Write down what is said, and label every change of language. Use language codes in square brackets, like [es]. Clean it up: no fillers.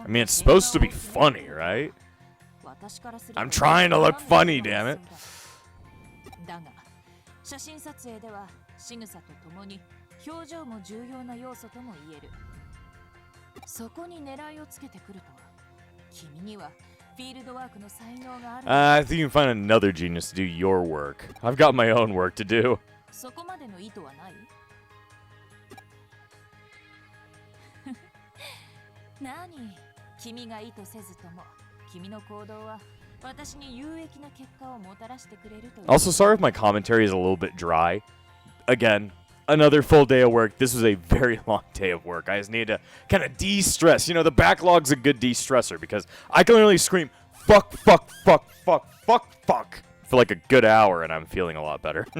[en] I mean, it's supposed to be funny, right? [ja] 私からすると [en] I'm trying to look funny, damn it. [ja] だが、写真撮影では仕草とともに表情も重要な要素とも言える。そこに狙いをつけてくるとは、君にはフィールドワークの才能がある。 [en] I think you can find another genius to do your work. I've got my own work to do. [ja] そこまでの意図はない？何？君が意図せずとも、君の行動は私に有益な結果をもたらしてくれるという。 [en] Also, sorry if my commentary is a little bit dry. Again, another full day of work. This was a very long day of work. I just need to kind of de-stress. You know, the backlog's a good de-stressor because I can literally scream, fuck, fuck, fuck, fuck, fuck, fuck, for like a good hour and I'm feeling a lot better.